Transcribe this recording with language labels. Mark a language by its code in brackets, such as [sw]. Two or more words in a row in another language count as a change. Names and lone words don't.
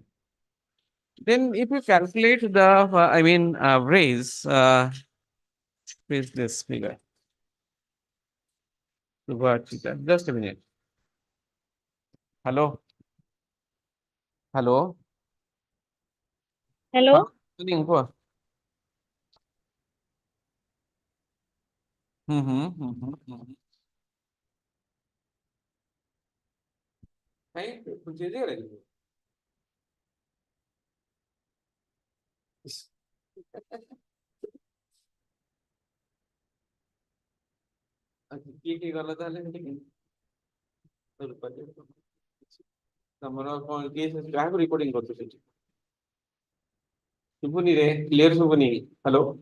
[en] Then if you calculate the, average, is this figure? Just a minute. Hello? Hello? Hello? Huh? Mm-hmm. [hi] Hey, कुछ चीजें करेंगे। [or] କି ଗଲା ତାହାଲେ ଆମର କଣ କେସ୍ କାହାକୁ ରିପୋର୍ଟିଂ କରୁଛୁ ସେଠି ଶୁଭୁନି ରେ କ୍ଲିୟର ଶୁଭୁନି ହ୍ୟାଲୋ